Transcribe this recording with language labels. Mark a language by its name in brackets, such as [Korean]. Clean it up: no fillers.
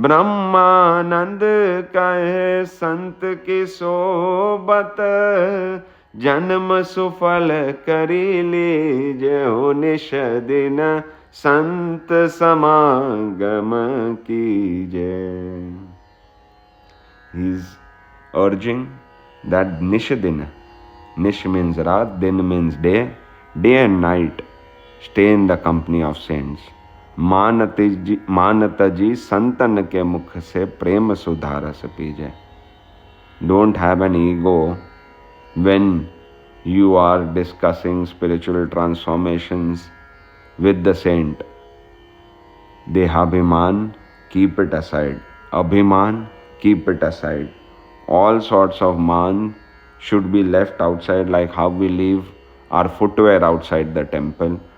[Hindi] ब्रह्मानंद कहे संत की सोबत, जन्म सुफल करी लीजै हो, निश दिन संत समागम कीजै। [English] He is urging that Nishadina, Nish means Raat, Din means day, day and night stay in the company of saints. [Hindi] मानत जी संतन के मुख से प्रेम सुधा रस पीजै। [English] Don't have an ego when you are discussing spiritual transformations with the saint. Dehabhiman, keep it aside. Abhiman, keep it aside. All sorts of man should be left outside, like how we leave our footwear outside the temple.